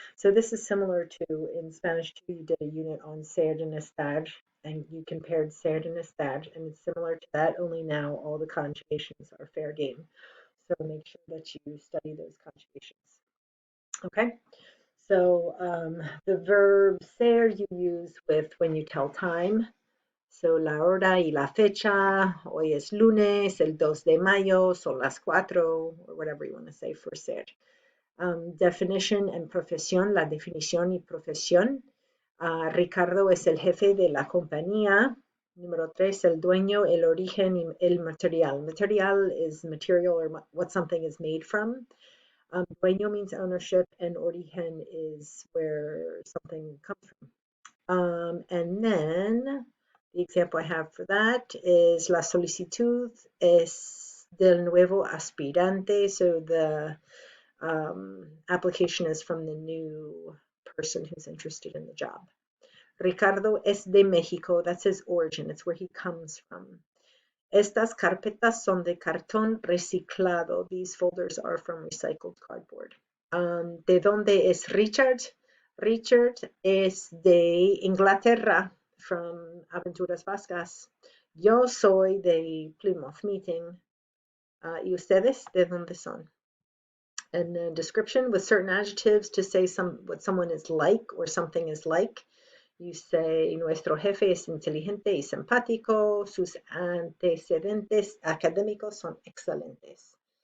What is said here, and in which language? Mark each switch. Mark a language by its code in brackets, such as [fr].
[en] So this is similar to in Spanish too, you did a unit on ser and estar, and you compared ser and estar, and it's similar to that, only now all the conjugations are fair game. So make sure that you study those conjugations. Okay, so the verb ser you use with when you tell time. [es] So la hora y la fecha, hoy es lunes, el 2 de mayo, son las 4, [en] or whatever you want to say for ser. Definition and [es] profesión, la definición y profesión. Ricardo es el jefe de la compañía. Número 3, el dueño, el origen y el material. [en] Material is material or what something is made from. Dueño means ownership, and origen is where something comes from. And then the example I have for that is [es] la solicitud es del nuevo aspirante. [en] So the application is from the new person who's interested in the job. [es] Ricardo es de Mexico. [en] That's his origin. It's where he comes from. [es] Estas carpetas son de cartón reciclado. [en] These folders are from recycled cardboard. [es] ¿De dónde es Richard? Richard es de Inglaterra, from Aventuras Vascas. Yo soy de Plymouth Meeting. ¿Y ustedes de dónde son? [en] And then description with certain adjectives to say what someone is like or something is like. You say, [es] nuestro jefe es inteligente y simpático, sus antecedentes académicos son excelentes.